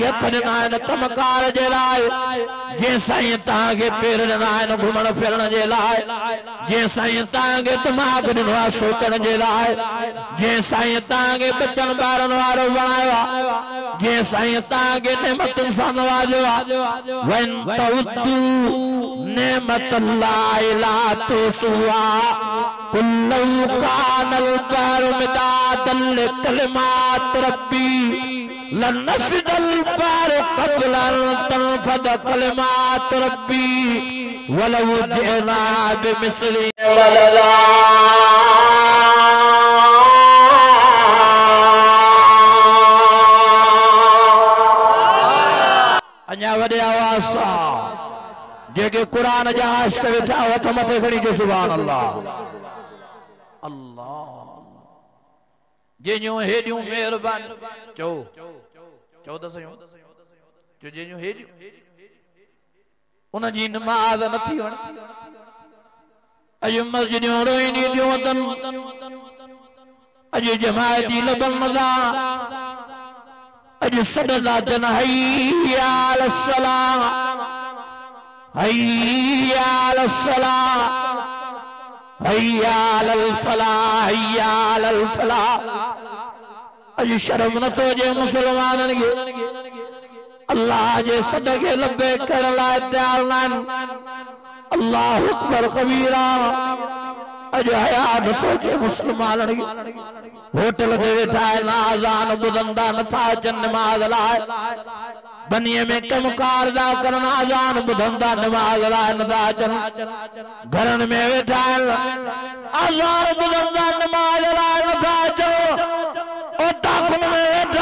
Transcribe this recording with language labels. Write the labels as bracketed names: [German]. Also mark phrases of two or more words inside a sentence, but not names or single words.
[Sindhi] हथ ॾिना आहिनि कमकार जे लाइ जंहिं साईं तव्हांखे पेर ॾिना आहिनि घुमण फिरण जे लाइ जंहिं साईं तव्हांखे दिमाग़ ॾिनो आहे सोचण जे लाइ जंहिं साईं तव्हांखे बचन ॿारनि वारो बणायो आहे जंहिं साईं तव्हांखे नेमतुनि सां नवाज़ियो आहे [Arabic] وإن تعدوا نعمة الله لا تحصوها قل كان البحر مدادا لكلمات ربي لنفد البحر قبل أن تنفد كلمات ربي ولو جئنا بمثله مددا [Sindhi] अञा वॾे आवाज़ सां जेके कुरान जा आशिक़ वेठा हथ मथे खणी जो [Arabic] سبحان الله [Sindhi] अल्लाह जंहिंजूं हेॾियूं महिरबानी चओ त सही जो जंहिंजूं हेॾियूं उन जी नमाज़ नथी वणे अॼु मस्जिदूं रोईंदियूं थियूं वतन अॼु जमायती लबन नदा अॼु सॾंदा थियनि [Arabic] حي على الصلاة حي على الصلاة حي على الفلاح حي على الفلاح [Sindhi] हैया अलल फलाह अॼु शर्म नथो अचे मुसलमाननि खे अल्लाह जे सॾ खे लबे करण लाइ तयार न आहिनि [Arabic] الله أكبر كبيرا [Sindhi] अॼु हया नथो अचे मुसलमाननि खे होटल ते वेठा आहिनि आज़ान ॿुधंदा नथा अचनि नमाज़ लाइ बनीअ में कमकार था करनि आज़ान ॿुधंदा नमाज़ लाइ नथा अचनि घरनि में वेठा आहिनि आज़ान ॿुधंदा नमाज़ लाइ नथा अचनि दाखिल में वेठा